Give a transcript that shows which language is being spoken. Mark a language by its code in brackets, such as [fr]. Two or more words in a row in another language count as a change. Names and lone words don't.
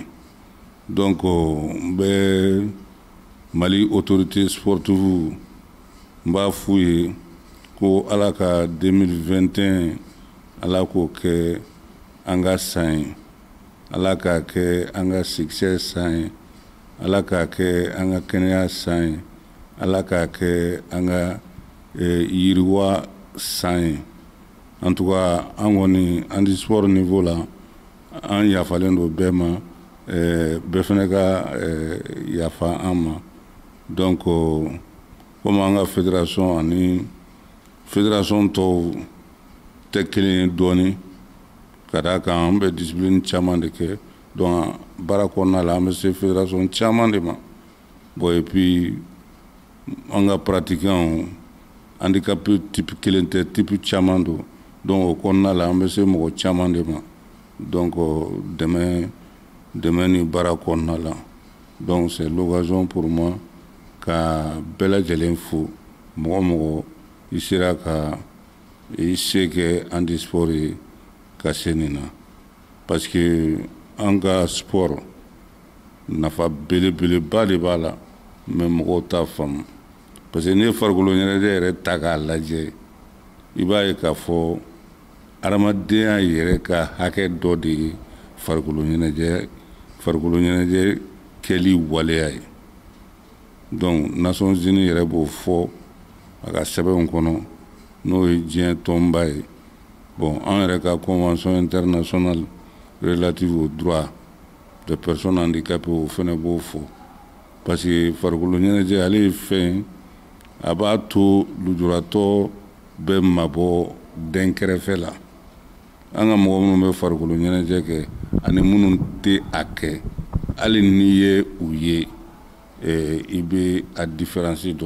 [bm] Donc n bɛ Mali [fr] autorité sportive [bm] n b'a f'u ye ko ala ka 2021 ala k'o kɛ an ka san ye, ala k'a kɛ an ka succès san ye, ala k'a kɛ an ka kɛnɛya san ye, ala k'a kɛ an ka yiriwa san ye. [fr] En tout cas [bm] an kɔni [fr] handisport niveau [bm] la an yafalen don bɛɛ ma, bɛɛ fɛnɛ ka yafa an ma. [fr] Donc comme [bm] an ka fédération ani fédération tɔw tɛ kelen ye dɔɔni, ka d'a kan an bɛ discipline caman de kɛ. Donc baara kɔnɔna la an bɛ se fédération caman de ma. [fr] Bon et puis [bm] an ka [fr] pratiquants handicapé [bm] type kelen tɛ, type caman don. Donc o kɔnɔna la an bɛ se mɔgɔ caman de ma. Donc dɛmɛ ni baara kɔnɔna la. [fr] Donc c'est l'occasion pour moi [bm] ka bɛɛ lajɛlen fo, mɔgɔ mɔgɔ i sera ka i se kɛ handisport ye ka se nin na. [fr] Parce que [bm] an ka sport nafa belebeleba de b'a la, mais mɔgɔw t'a faamu. [fr] Parce que [bm] n'i ye farikolo ɲɛnajɛ yɛrɛ ta k'a lajɛ, i b'a ye k'a fɔ adamadenya yɛrɛ ka hakɛ dɔ de ye farikolo ɲɛnajɛ kɛli waleya ye. Donc Nations Unies yɛrɛ b'o fɔ a ka sɛbɛnw kɔnɔ n'o ye diɲɛ tɔnba ye. Bon, an yɛrɛ ka [fr] convention internationale relative aux droits des personnes handicapées [bm] o fɛnɛ b'o fɔ. [fr] Parce que [bm] farikolo ɲɛnajɛ ale ye fɛn a b'a to lujuratɔ bɛ mabɔ den kɛrɛfɛ la. An ka mɔgɔ minnu bɛ farikolo ɲɛnajɛ kɛ ani minnu tɛ a kɛ hali n'i ye u ye i bɛ a différence dɔn.